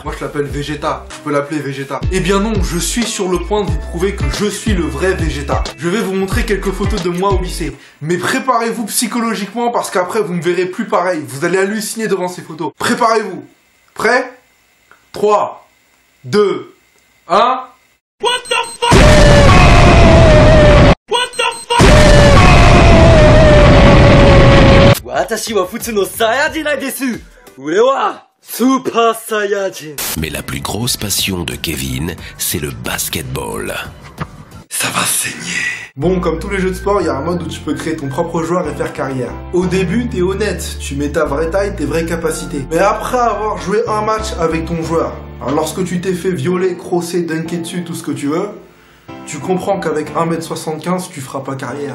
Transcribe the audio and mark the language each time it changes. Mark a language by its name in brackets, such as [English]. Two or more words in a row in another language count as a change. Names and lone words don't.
[French] Moi je l'appelle Vegeta, tu peux l'appeler Vegeta. Eh bien non, je suis sur le point de vous prouver que je suis le vrai Vegeta. Je vais vous montrer quelques photos de moi au lycée. Mais préparez-vous psychologiquement parce qu'après vous me verrez plus pareil. Vous allez halluciner devant ces photos. Préparez-vous. Prêt? 3, 2, 1... [English] What the fuck? What the fuck? [Japanese] 私は普通のサイヤ人なんです。俺はスーパーサイヤ人。 [French] Mais la plus grosse passion de Kevin, c'est le basketball. Ça va saigner. Bon, comme tous les jeux de sport, il y a un mode où tu peux créer ton propre joueur et faire carrière. Au début, t'es honnête, tu mets ta vraie taille, tes vraies capacités. Mais après avoir joué un match avec ton joueur, alors lorsque tu t'es fait violer, crosser, dunker dessus, tout ce que tu veux, tu comprends qu'avec 1m75, tu feras pas carrière.